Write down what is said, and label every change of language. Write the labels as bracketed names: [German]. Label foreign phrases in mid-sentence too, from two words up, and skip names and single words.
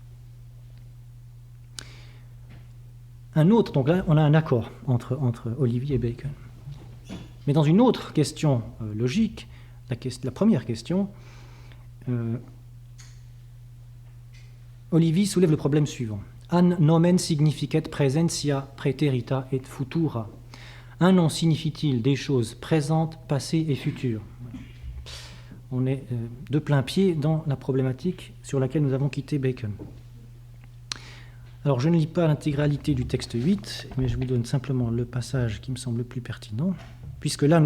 [French] Un autre, donc là on a un accord entre Olivi et Bacon. Mais dans une autre question logique, la première question, Olivi soulève le problème suivant. [Latin] An nomen significet praesentia praeterita et futura. [French] Un nom signifie-t-il des choses présentes, passées et futures? On est de plein pied dans la problématique sur laquelle nous avons quitté Bacon. Alors je ne lis pas l'intégralité du texte 8, mais je vous donne simplement le passage qui me semble le plus pertinent, puisque là